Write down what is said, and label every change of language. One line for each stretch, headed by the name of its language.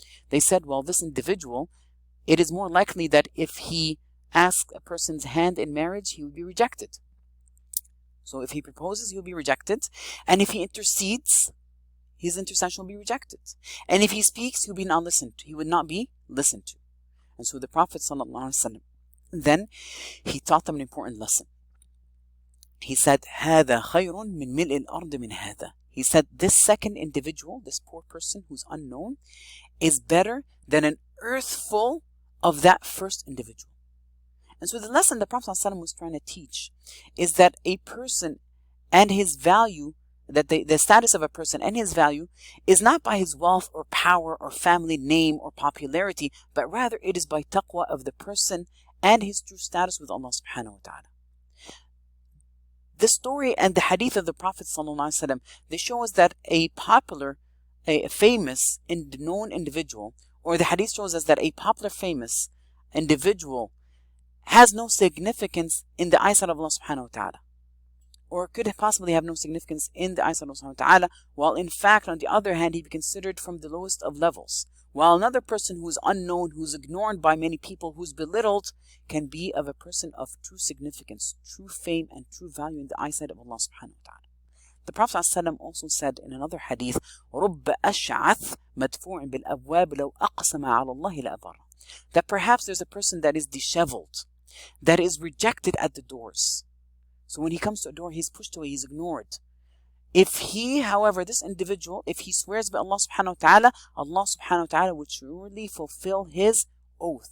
English: They said, well, this individual, it is more likely that if he asks a person's hand in marriage, he would be rejected. So if he proposes, he'll be rejected. And if he intercedes, his intercession will be rejected. And if he speaks, he'll be not listened to. He would not be listened to. And so the Prophet ﷺ, then he taught them an important lesson. He said,
Arabic: هَذَا خَيْرٌ مِّن مِلْءِ الْأَرْضِ مِنْ هَذَا.
English: He said, this second individual, this poor person who's unknown, is better than an earth full of that first individual. And so the lesson the Prophet ﷺ was trying to teach is that a person and his value, that the status of a person and his value is not by his wealth or power or family name or popularity, but rather it is by taqwa of the person and his true status with Allah subhanahu wa ta'ala. The story and the hadith of the Prophet ﷺ, they show us that a popular, a famous and known individual, or the hadith shows us that a popular famous individual has no significance in the eyesight of Allah subhanahu wa ta'ala, or could possibly have no significance in the eyesight of Allah subhanahu wa ta'ala, while in fact on the other hand he be considered from the lowest of levels, while another person who is unknown, who's ignored by many people, who's belittled, can be of a person of true significance, true fame and true value in the eyesight of Allah subhanahu wa ta'ala. The Prophet ﷺ also said in another hadith,
Arabic: رُبَّ أَشْعَثْ مَدْفُوعٍ بِالْأَبْوَابِ لَوْ أَقْسَمَ عَلَى اللَّهِ لَأَبَرَّ.
English: That perhaps there's a person that is disheveled, that is rejected at the doors. So when he comes to a door, he's pushed away, he's ignored. If he, however, this individual, if he swears by Allah subhanahu wa ta'ala, Allah subhanahu wa ta'ala would surely fulfill his oath.